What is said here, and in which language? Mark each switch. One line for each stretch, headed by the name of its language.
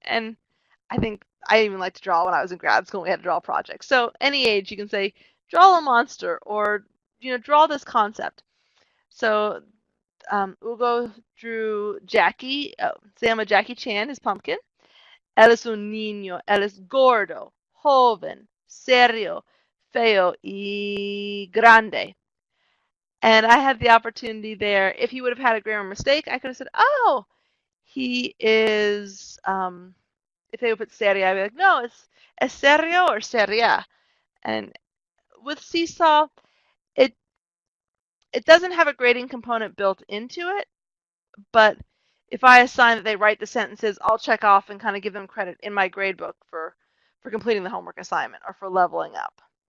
English: And I think I even like to draw when I was in grad school. We had to draw projects. So any age, you can say, draw a monster or draw this concept. So Ugo drew Jackie.
Spanish: Se llama Jackie Chan,
English: his pumpkin.
Spanish: Él es un niño. Él es gordo, joven, serio, feo y grande.
English: And I had the opportunity there. If he would have had a grammar mistake, I could have said, "Oh, he is." If they would put serio, I'd be like,
Spanish: "No, es serio
English: or seria." And with SeeSaw, it doesn't have a grading component built into it, but if I assign that they write the sentences, I'll check off and kind of give them credit in my gradebook for completing the homework assignment or for leveling up.